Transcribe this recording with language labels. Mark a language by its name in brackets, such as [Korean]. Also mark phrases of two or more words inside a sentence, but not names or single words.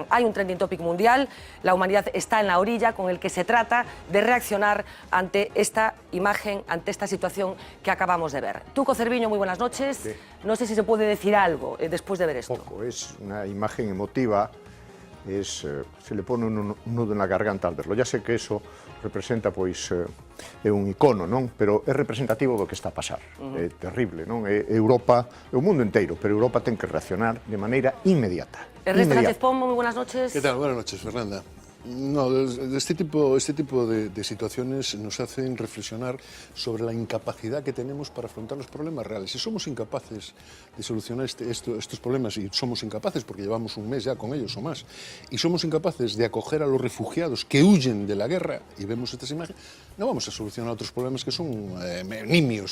[Spanish] Hay un trending topic mundial, la humanidad está en la orilla, con el que se trata de reaccionar ante esta imagen, ante esta situación que acabamos de ver. Tuco Cerviño, muy buenas noches. Sí. No sé si se puede decir algo después de ver esto. Poco, es una imagen emotiva, se le pone un nudo en la garganta al verlo. Ya sé que eso representa, [Galician] pois, é un icono, non? Pero é representativo do que está a pasar. É terrible, non? Europa, o mundo inteiro, pero Europa ten que reaccionar de maneira inmediata. [Spanish] Ernesto Sánchez Pombo, muy buenas noches. ¿Qué tal? Buenas noches, Fernanda. No, este tipo de situaciones nos hacen reflexionar sobre la incapacidad que tenemos para afrontar los problemas reales. Si somos incapaces de solucionar estos problemas, y somos incapaces porque llevamos un mes ya con ellos o más, y somos incapaces de acoger a los refugiados que huyen de la guerra, y vemos estas imágenes, no vamos a solucionar otros problemas que son nimios.